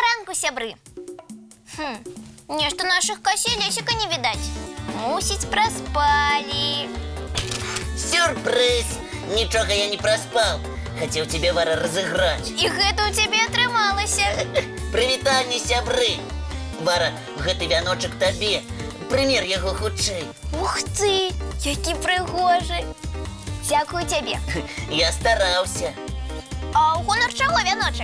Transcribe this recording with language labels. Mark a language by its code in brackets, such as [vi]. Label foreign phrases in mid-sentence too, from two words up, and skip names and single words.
[be] ранку, сябры. Нешта наших Касі і Лесіка не відаць. Мусіць, праспалі. Сюрприз! Нічога я не проспал. [ru] Хотел тебе, Вара, разыграть. [be] І гэта ў цябе атрымалася. Прывітанне, сябры. Вара, гэты вяночак табе. Прымер яго хутчэй. Ух ты, які прыгожы. Дзякую цябе. Я стараўся. А ў гонар чаго вяночак?